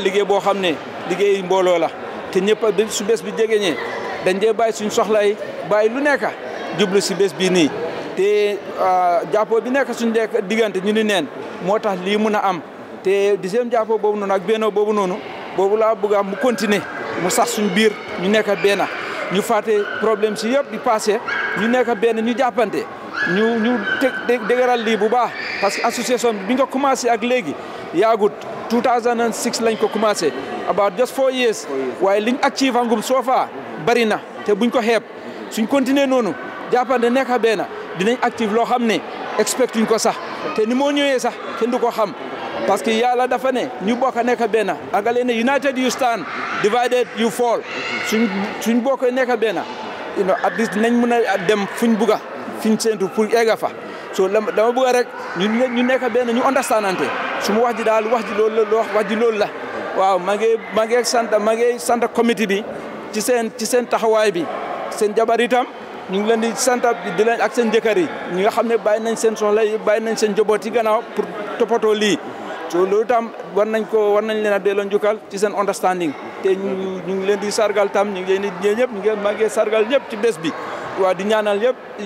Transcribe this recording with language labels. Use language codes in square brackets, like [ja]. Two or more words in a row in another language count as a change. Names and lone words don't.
[wo] liggéey boo xam ne liggéey mbooloo la te ñëpp su bés bi jegeñee dañ dee bàyyi suñ soxla yi bàyyi lu nekk jublu si bés bi nii te jàppoo bi nekk suñ diggante ñu ni neen moo tax lii mun a am te deuxième jàppoo boobu noonu ak bennoo boobu noonu boobu laa bëgg a mu continuer mu sax suñ biir ñu nekk benn ñu fàtte problème si yëpp di passé ñu nekk benn ñu jàppante ñu dëgëral lii bu baax [fr] parce que [wo] association bi nga commencé ak léegi yaagut 2006 lañ ko commencé [en] about just 4 years [wo] waaye liñ achieve angum soo faa bari na te buñ ko xeeb suñ continuer noonu jàppante nekk benn dinañ active loo xam ne expect uñ ko sax te ni moo ñëwee sax kenn du ko xam [fr] parce que [wo] yàlla dafa ne ñu bokk nekk benn angale ne [en] united you stand divided you fall [wo] suñ bokk nekk benn [en] at least [wo] dinañ mën a dem fuñ bugga fiñ séntu pour egga fa so dama bëgg rek ñu nekk benn ñu understandante su ma wax ji daal wax ji loolu la waaw maa ngi sant comité bi ci seen taxawaay bi seen jabar itam ñu ngi leen di sant di leen ak seen jëkkër yi ñi nga xam ne bàyyi nañ seen soxla yi bàyyi nañ seen njaboot yi gannaaw pour toppatoo lii so loolu tam war nañ leen a delloo njukkal ci seen understanding te ñu ngi leen di sargal tam ñu ngi leen di ñëpp ñu ngi maa ngi sargal ñëpp ci bés bi waaw di ñaanal ñëpp